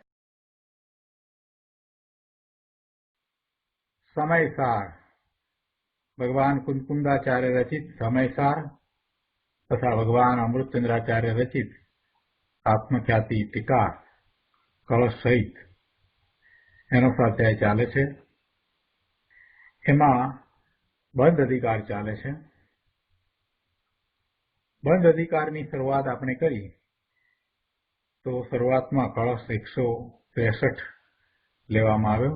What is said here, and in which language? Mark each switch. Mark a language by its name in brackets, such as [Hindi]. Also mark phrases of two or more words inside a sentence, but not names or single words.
[Hindi] समयसार भगवान कुंकुंदाचार्य रचित समयसार तथा भगवान अमृतचंद्राचार्य रचित आत्मख्याति टीका कलश सहित [Gujarati] એનો સ્વાધ્યાય ચાલે છે। એમાં બંધ અધિકાર ચાલે છે। બંધ અધિકારની શરૂઆત આપણે કરી તો શરૂઆતમાં કળશ 163 લેવામાં આવ્યો।